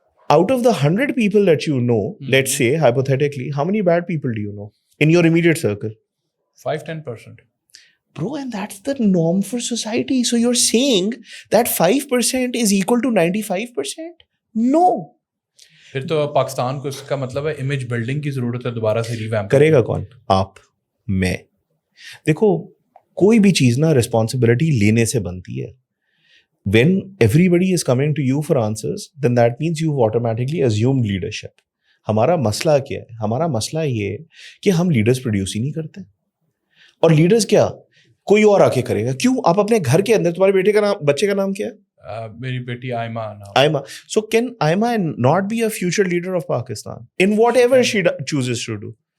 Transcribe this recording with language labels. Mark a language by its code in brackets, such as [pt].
[en] Out of the 100 people that you know, let's say hypothetically, how many bad people do you know in your immediate circle? 5-10%. Bro, and that's the norm for society. So you're saying that 5% is equal to 95%? No. [ur] پھر تو پاکستان کو اس کا مطلب ہے image building کی ضرورت ہے, دوبارہ سے ریویمپ کرے گا کون؟ آپ, میں. دیکھو کوئی بھی چیز نا رسپانسبلٹی لینے سے بنتی ہے. [en] When everybody is coming to you for answers, then that means you've automatically assumed leadership. [ur] ہمارا مسئلہ کیا ہے؟ ہمارا مسئلہ یہ ہے کہ ہم لیڈرز پروڈیوس ہی نہیں کرتے, اور لیڈرز کیا کوئی اور آ کے کرے گا. کیوں؟ آپ اپنے گھر کے اندر, تمہارے بیٹے کا نام, بچے کا نام کیا ہے؟ मेरी बेटी आयमा नाम. Aima. [en] So can Aima not be a future leader of Pakistan in whatever she chooses to do?